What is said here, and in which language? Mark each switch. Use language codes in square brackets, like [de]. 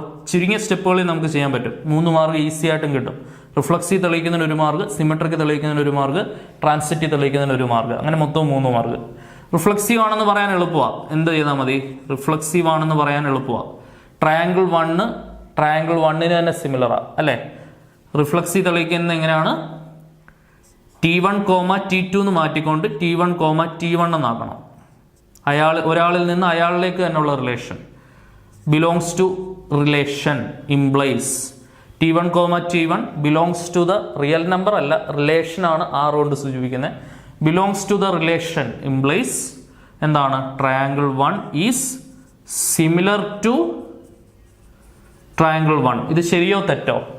[ml] ചുരുങ്ങിയ സ്റ്റെപ്പുകളിൽ നമുക്ക് ചെയ്യാൻ പറ്റും. 3 മാർക്ക് ഈസി ആയിട്ടും കിട്ടും. Reflexive തെളിയിക്കുന്നതിന് 1 mark, symmetric തെളിയിക്കുന്നതിന് 1 mark, transitive തെളിയിക്കുന്നതിന് 1 mark, അങ്ങനെ മൊത്തം 3 മാർക്ക്. റിഫ്ലക്സീവ് ആണെന്ന് പറയാൻ എളുപ്പമാണ്. എന്ത് ചെയ്താൽ മതി? റിഫ്ലക്സീവ് ആണെന്ന് പറയാൻ എളുപ്പമാണ്. ട്രയാങ്കിൾ 1 തന്നെ സിമിലറാണ് അല്ലേ? റിഫ്ലക്സീവ് തെളിയിക്കുന്നത് എങ്ങനെയാണ്? T1, T2 എന്ന് മാറ്റിക്കൊണ്ട് T1, T1 എന്നാക്കണം. ഒരാളിൽ നിന്ന് അയാളിലേക്ക് തന്നെയുള്ള relation. [en] belongs to relation implies T1, T1 belongs to the real number [ml] അല്ല, റിലേഷൻ ആണ് R കൊണ്ട് സൂചിപ്പിക്കുന്നത്. Belongs to the relation implies എന്താണ്? [en] Triangle 1 is similar to triangle 1. [ml] ഇത് ശരിയോ തെറ്റോ?